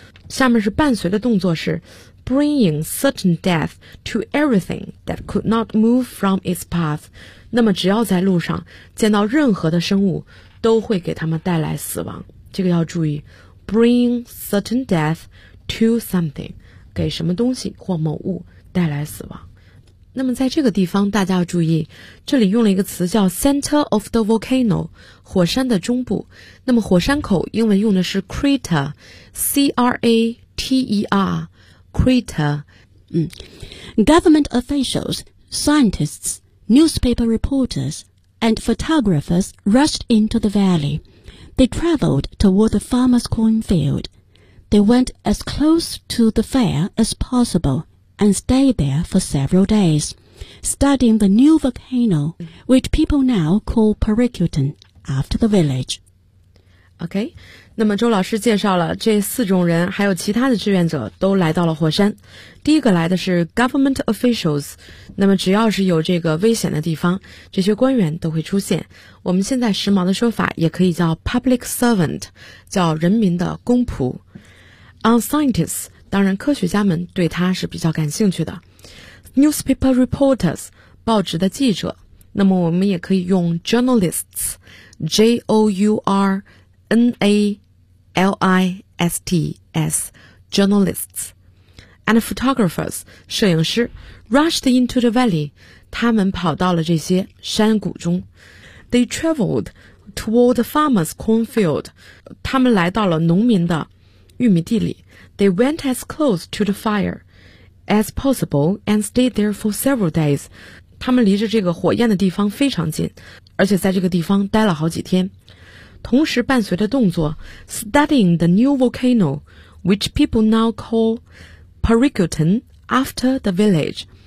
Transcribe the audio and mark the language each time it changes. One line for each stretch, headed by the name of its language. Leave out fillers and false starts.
Chinese: 下面是伴随的动作是
English: Bringing certain death to everything that could not move from its path.
Chinese: 那么只要在路上见到任何的生物都会给他们带来死亡。这个要注意
English: Bringing certain death to something,
Chinese: 给什么东西或某物带来死亡。那么在这个地方大家要注意，这里用了一个词叫 center of the volcano, 火山的中部。那么火山口英文用的是 crater, C-R-A-T-E-R,Crater.
English: Government officials, scientists, newspaper reporters, and photographers rushed into the valley. They traveled toward the farmer's cornfield. They went as close to the fire as possible and stayed there for several days, studying the new volcano, which people now call Pericutan, after the village. Okay.
Chinese: 那么周老师介绍了这4种人还有其他的志愿者都来到了火山。第一个来的是 government officials, 那么只要是有这个危险的地方这些官员都会出现。我们现在时髦的说法也可以叫 public servant, 叫人民的公仆。
English: On scientists,
Chinese: 当然科学家们对他是比较感兴趣的。 Newspaper reporters, 报纸的记者。那么我们也可以用 journalists, J-O-U-R,N-A-L-I-S-T-S, journalists, and photographers, 摄影师,
English: rushed into the valley,
Chinese: 他们跑到了这些山谷中。
English: They traveled toward the farmer's cornfield,
Chinese: 他们来到了农民的玉米地里。
English: They went as close to the fire as possible and stayed there for several days.
Chinese: 他们离着这个火焰的地方非常近，而且在这个地方待了好几天。同时伴随的动作
English: studying the new volcano, which people now call Pericutan after the village.